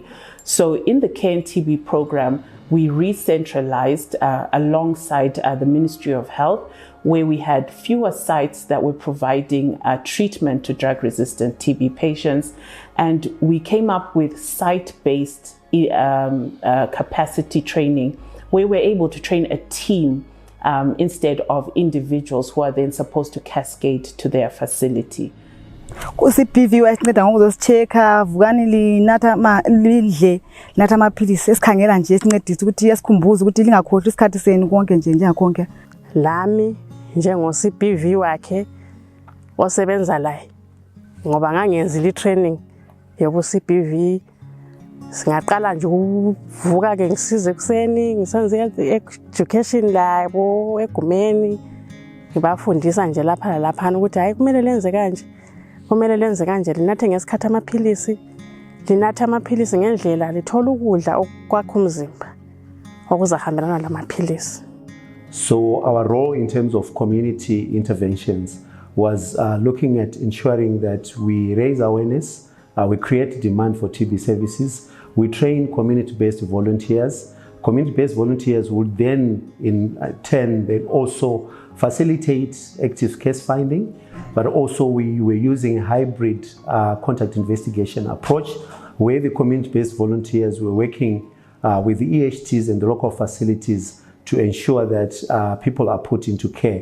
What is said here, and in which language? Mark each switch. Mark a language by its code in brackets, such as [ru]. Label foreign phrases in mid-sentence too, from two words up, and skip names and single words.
[en] So in the Care and TB program, we re-centralized alongside the Ministry of Health, where we had fewer sites that were providing treatment to drug-resistant TB patients. And we came up with site-based capacity training, where we're able to train a team instead of individuals who are then supposed to cascade to their facility. [nd] CPV wasinceda ngokuzocheka vukani lidle nata amaphilisi esikhangela nje esincedisa ukuthi yasikhumbuze ukuthi lingakhohlwa isikhathi senu konke nje njengakonke. Lami njengo-CPV wakhe osebenza la ngoba ngangenza i-training yobu-CPV Singaqala nje ukuvuka ke ngisize ekuseni ngisenze education labo egumeni ngibafundisa nje lapha nalaphana ukuthi hayi kumele lenze kanje. Kumele lenze kanje linathe ngesikhathi amaphilisi. Linatha amaphilisi ngendlela lithola ukudla okwakha umzimba okuzahambelana lamaphilisi. [en] So our role in terms of community interventions was looking at ensuring that we raise awareness, we create demand for TB services, we train community-based volunteers. Community-based volunteers would then in turn they also facilitate active case finding, but also we were using a hybrid contact investigation approach where the community-based volunteers were working with the EHTs and the local facilities to ensure that people are put into care.